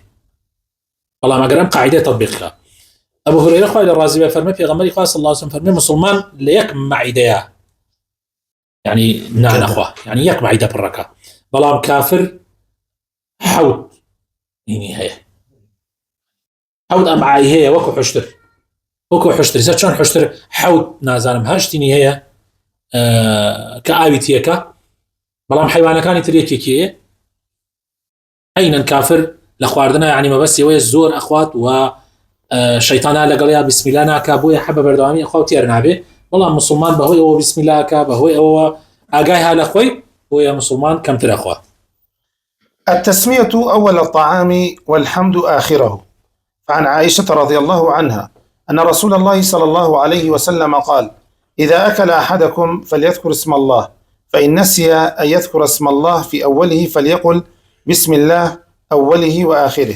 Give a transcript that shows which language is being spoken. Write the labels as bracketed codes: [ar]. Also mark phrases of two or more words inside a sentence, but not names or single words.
[ckb] بەڵام ئەگەر ئەم قاعیدە تەطبیقکە. ئەبو هورەیرە خوای لە ڕازی بێ فەرمێ پێغەمبەری خوا [ar] صلی الله عليه وسلم [ckb] فەرمێ مسلمان لە یەک مەعیدەیە، یعنی نانەخوا، یعنی یەک مەعیدە پڕەکە، بەڵام کافر 7 هەیە، 7 ئەمعای هەیە، وەکو حشتر زە چۆن حشتر 7 نازانم 8 هەیە کە ئاوی تیەکە، بەڵام حیوانەکانی تر یەکێکیە. عینەن کافر لە خواردنە یعنی مەبەستیەوەیە زۆر ئەخوات و شەیتانە لەگەڵیا [ar] بسم الله [ckb] ناکا، بۆیە حەبە بەردەوامی ئەخوا و تێر نابێ. بەڵام مسلمان بەهۆی ئەوە [ar] بسم الله [ckb] کە، بەهۆی ئەوە ئاگای ها لە خۆی، بۆیە مسلمان کەمتر ئەخوا. [ar] التسمية أول الطعام والحمد آخره. فعن عائشة رضي الله عنها أن رسول الله صلى الله عليه وسلم قال: إذا أكل أحدكم فليذكر اسم الله، فإن نسي أن يذكر اسم الله في أوله فليقل بسم الله أوله وآخره.